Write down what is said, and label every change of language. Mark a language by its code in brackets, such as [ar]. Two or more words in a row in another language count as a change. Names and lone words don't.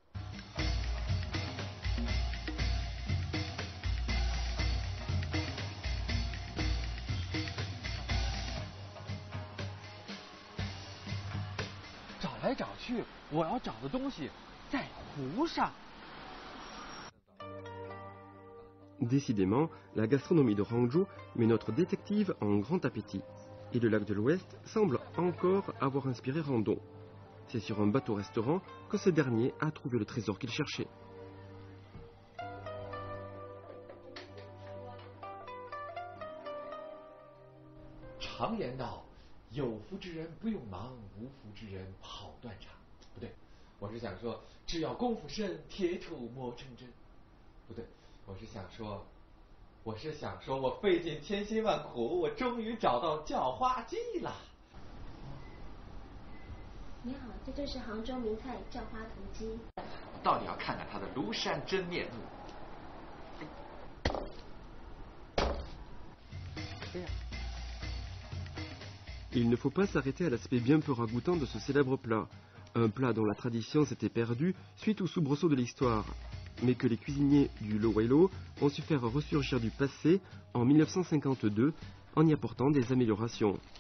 [zh] 找来找去，我要找的东西在湖上。 [fr] Décidément, la gastronomie de Hangzhou met notre détective en grand appétit. Et le lac de l'Ouest semble encore avoir inspiré Randon. C'est sur un bateau-restaurant que ce dernier a trouvé le trésor qu'il cherchait. [zh] 常言道，有福之人不用忙，无福之人跑断肠。不对，我是想说，只要功夫深，铁杵磨成针。不对，我是想说，我费尽千辛万苦，我终于找到叫花鸡了。你好，这就是杭州名菜叫花头鸡。我到底要看看它的庐山真面目。 [fr] Il ne faut pas s'arrêter à l'aspect bien peu ragoûtant de ce célèbre plat. Un plat dont la tradition s'était perdue suite aux soubresauts de l'histoire, mais que les cuisiniers du Lo Wai Lo ont su faire ressurgir du passé en 1952 en y apportant des améliorations.